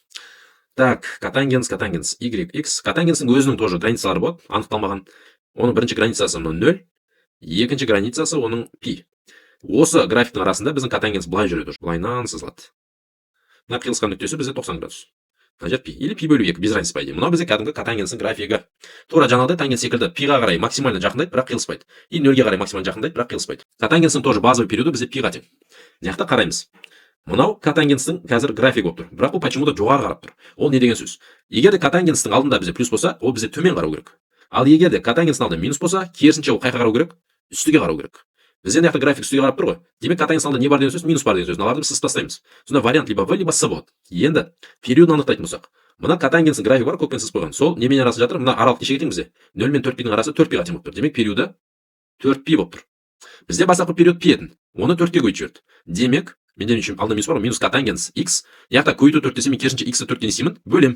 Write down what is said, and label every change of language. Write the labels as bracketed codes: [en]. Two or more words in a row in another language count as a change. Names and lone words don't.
[kk] Так, котангенс yx. Котангенстің өзінің тоже границалары болады, анықталмаған. Оның бірінші границасы 0, екінші границасы оның пи. Осы графиктің арасында біздің котангенс былай жүреді, былайынан сызылады. Мына қиылысқан нүктесі бізде 90 градус. Мына жер пи или пи бөлу 2, [ru] без разницы по идее. [kk] Мынау бізде кәдімгі котангенстің графигі. Тура жаңағыдай тангенс секілді пиға қарай максимально жақындайды, бірақ қиылыспайды. И 0-ге қарай максимально жақындайды, бірақ қиылыспайды. Котангенстің [ru] тоже базовый [kk] периоды бізде пиға тең. Мына жақта қараймыз. Мынау котангенстің қазір график болып тұр, бірақ ол почему-то жоғары қарап тұр. Ол не деген сөз? Егер де котангенстің алдында бізде плюс болса, ол бізде төмен қарау керек. Ал егер де котангенстің алдында минус болса, керісінше ол қайға қарау керек? Үстіге қарау керек. Бізде мына жақта график үстіге қарап тұр ғой. Демек котангенстің алдында не бар деген сөз? Минус бар деген сөз. Мыналарды біз сызып тастаймыз. Сонда вариант [ru] либо в, либо с [kk] болады. Енді периодын анықтайтын болсақ, мына котангенстің графигі бар, көкпен сызып қойған. Сол немен арасы жатыр? Мына аралық нешеге тең бізде? 0 мен 4π-дің арасы 4π-ға тең болып тұр. Демек периоды 4π болып тұр. Бізде бастапқы период пи еді. Оны 4-ке көйтіп жіберді. Демек менде үшін алдында минус бар ғой, минус котангенс x. Яқта көйту 4 десем, мен керісінше x-ті 4-ке несеймін, бөлем.